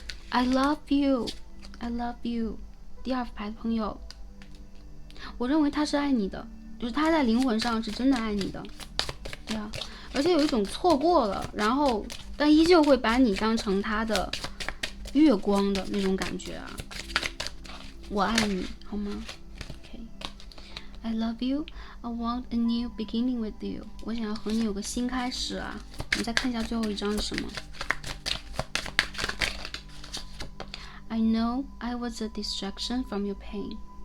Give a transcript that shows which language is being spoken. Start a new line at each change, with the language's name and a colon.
English: I love you， I love you。
Chinese: 第二副牌的朋友，我认为他是爱你的，就是他在灵魂上是真的爱你的。对啊，而且有一种错过了，然后但依旧会把你当成他的月光的那种感觉啊。我爱你，好吗 ？
English: OK，I love you. I want a new beginning with you.
Chinese: 我想要和你有个新开始啊。我们再看一下最后一张是什么。
English: I know I was a distraction from your pain.